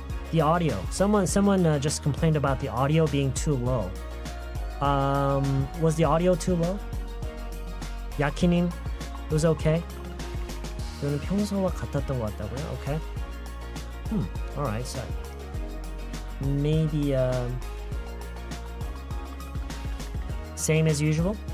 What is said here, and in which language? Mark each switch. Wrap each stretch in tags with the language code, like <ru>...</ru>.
<en>The audio. Someone just complained about the audio being too low. Was the audio too low? 야키님, it was okay?</en> <ko>저는 평소와 같았던 것 같다고요?</ko> <en>Okay. Alright, so maybe same as usual?</en>